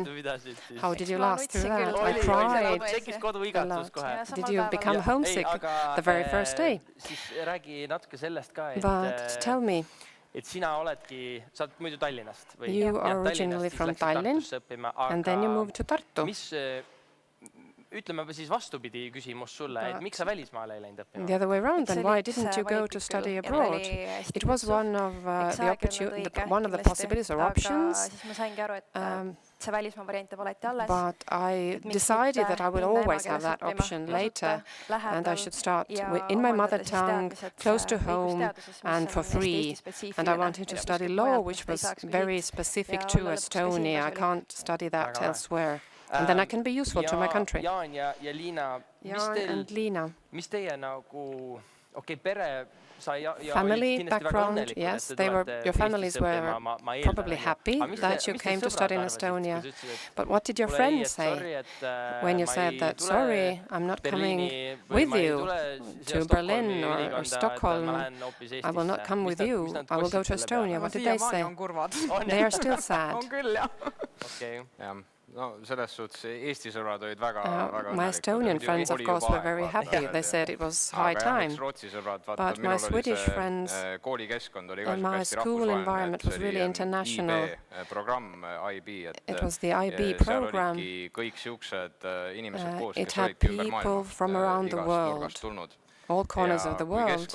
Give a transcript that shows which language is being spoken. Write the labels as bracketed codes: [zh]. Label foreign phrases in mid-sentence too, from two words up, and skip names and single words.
[en] How did you last through that? I cried a lot. Did you become homesick the very first day? But tell me, you are originally from Tallinn, and then you moved to Tartu. [et] Ütleme siis vastupidi küsimus sulle, et miks sa välismaale ei läinud õppima? [en] The other way around, then why didn't you go to study abroad? It was one of the possibilities or options. But I decided that I will always have that option later, and I should start in my mother tongue, close to home, and for free. And I wanted to study law, which was very specific to Estonia. I can't study that elsewhere. And then I can be useful to my country. [et] Jaan ja Liina, mis teie nagu, pere [en] family background, yes, your families were probably happy that you came to study in Estonia. But what did your friends say when you said that, sorry, I'm not coming with you to Berlin or Stockholm, I will not come with you, I will go to Estonia? What did they say? They are still sad. Okay. No, [et] selles suhtes Eesti sõbrad olid väga [en] my Estonian friends, of course, were very happy. They said it was high time. But my Swedish friends and my school environment was really international. It was the IB program. It had people from around the world, all corners of the world.